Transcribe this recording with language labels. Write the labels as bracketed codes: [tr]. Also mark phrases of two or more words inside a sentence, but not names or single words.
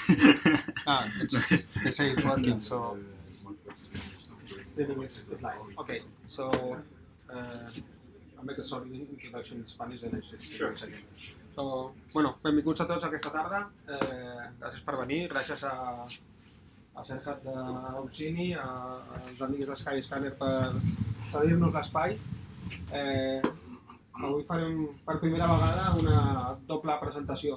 [en] They say it's working, so streaming is live. Okay, so I'll make a short introduction in Spanish and I should Sure. So, [ca] bueno, benvinguts a tots aquesta tarda. Gràcies per venir, gràcies a cerca d'OpsGenie, als amics de Skyscanner per cedir-nos l'espai. Avui farem per primera vegada una doble presentació.